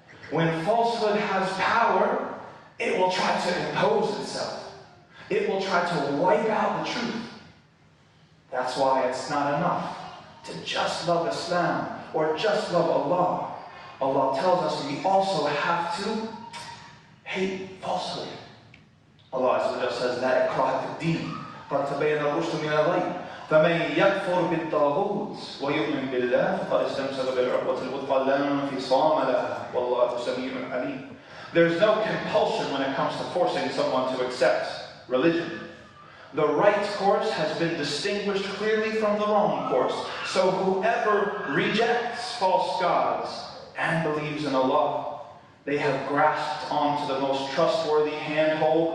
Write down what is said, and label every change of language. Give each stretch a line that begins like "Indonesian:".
English: When falsehood has power, it will try to impose itself. It will try to wipe out the truth. That's why it's not enough to just love Islam or just love Allah. Allah tells us we also have to hate falsehood.
Arabic: Allah Azza wa Jalla says, لا إكراه في الدين قد تبين الرشد من الغي فمن يكفر بالطاغوت ويؤمن بالله فقد استمسك بالعروة الوثقى لا انفصام لها والله سميع عليم.
English: There's no compulsion when it comes to forcing someone to accept religion. The right course has been distinguished clearly from the wrong course. So whoever rejects false gods and believes in Allah, they have grasped onto the most trustworthy handhold.